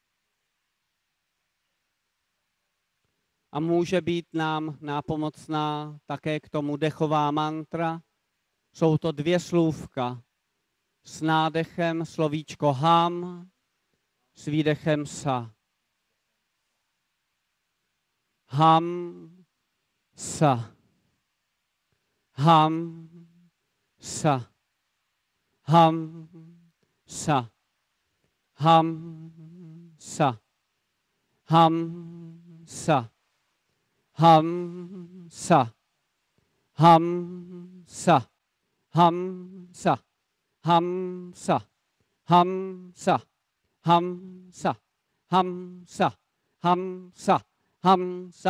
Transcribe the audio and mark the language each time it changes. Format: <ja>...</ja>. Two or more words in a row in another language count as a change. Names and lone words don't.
<cs>A může být nám nápomocná také k tomu dechová mantra. Jsou to 2 slůvka. S nádechem slovíčko ham, s výdechem sa.</cs> <sa>Ham, sa. Ham, sa. Ham, sa. Ham, sa. Ham, sa. Ham, sa. Ham, sa. Ham, sa. Ham, sa. Ham, sa. Ham, sa. hamsa, hamsa, hamsa.</sa>